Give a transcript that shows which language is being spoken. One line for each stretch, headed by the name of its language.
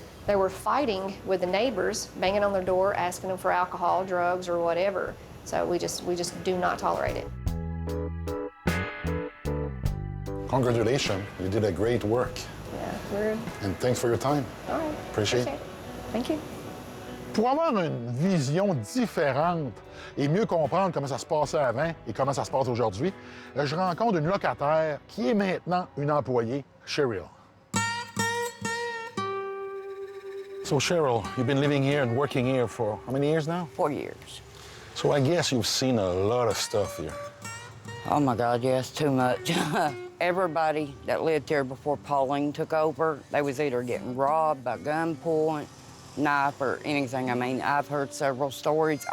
English: They were fighting with the neighbors, banging on their door, asking them for alcohol, drugs, or whatever. So we just do not tolerate it. Congratulations, you did a great work. Yeah, And thanks for your time. all right. Appreciate it. Thank you.
French: Pour avoir une vision différente et mieux comprendre comment ça se passait avant et comment ça se passe aujourd'hui, je rencontre une locataire qui est maintenant une employée, Cheryl.
English: So, Cheryl, you've been living here and working here for how many years now? 4 years. So I guess you've seen a lot of stuff here. Oh my God, yes, too much. Everybody that lived here before Pauline took over, they was either getting robbed by gunpoint, knife, or anything. I mean, I've heard several stories.